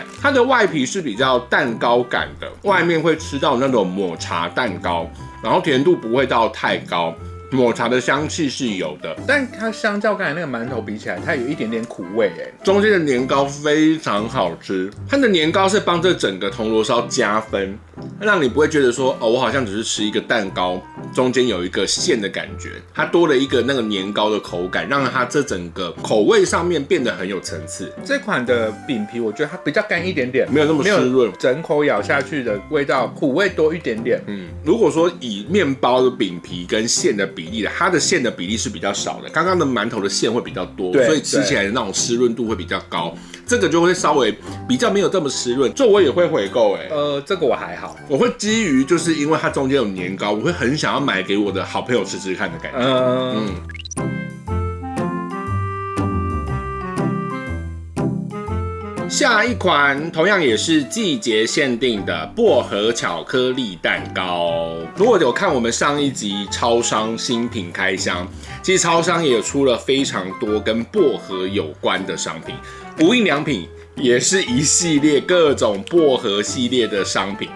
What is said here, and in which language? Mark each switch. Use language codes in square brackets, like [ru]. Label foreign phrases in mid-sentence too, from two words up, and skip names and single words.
[zh] 它的外皮是比較蛋糕感的，外面會吃到那種抹茶蛋糕，然後甜度不會到太高。抹茶的香氣是有的，但它相较刚才那個饅頭比起來，它有一點點苦味中間的年糕非常好吃，它的年糕是幫這整個銅鑼燒加分，讓你不會覺得說我好像只是吃一個蛋糕，中間有一個餡的感覺，它多了一個那個年糕的口感，讓它這整個口味上面變得很有層次。這款的餅皮我覺得它比較乾一點點，沒有那麼濕潤，整口咬下去的味道苦味多一點點。如果說以麵包的餅皮跟餡的比例的，它的餡的比例是比較少的，剛剛的饅頭的餡會比較多，所以吃起來的那種濕潤度會比較高，這個就會稍微比較沒有這麼濕潤，這我也會回購這個我還好，我會基於就是因為它中間有年糕，我會很想要買給我的好朋友吃吃看的感覺。下一款同樣也是季節限定的薄荷巧克力蛋糕。如果有看我們上一集超商新品開箱，其實超商也有出了非常多跟薄荷有關的商品，無印良品也是一系列各種薄荷系列的商品。